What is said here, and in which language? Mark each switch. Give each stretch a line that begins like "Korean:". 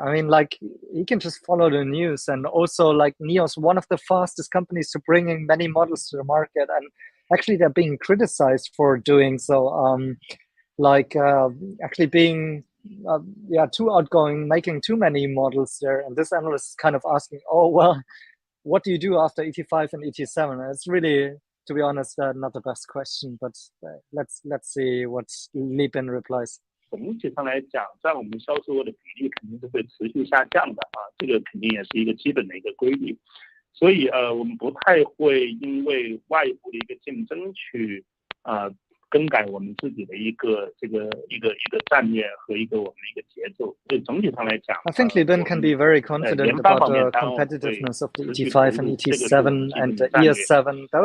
English: I mean, like, he can just follow the news. And also, like, NIO is one of the fastest companies to bringing many models to the market, and actually they're being criticized for doing so, actually being too outgoing, making too many models there. And this analyst is kind of asking, oh well, what do you do after ET5 and ET7? It's really, to be honest, not the best question, but let's see what Li Bin replies.
Chinese: 总体上来讲，在我们销售额的比例肯定是会持续下降的啊，这个肯定也是一个基本的一个规律。所以我们不太会因为外部的一个竞争去更改我们自己的一个战略和一个我们的一个节奏。所以总体上来讲
English: I think Li Bin can be very confident about the competitiveness of the ET5 and ET7 and the ES7.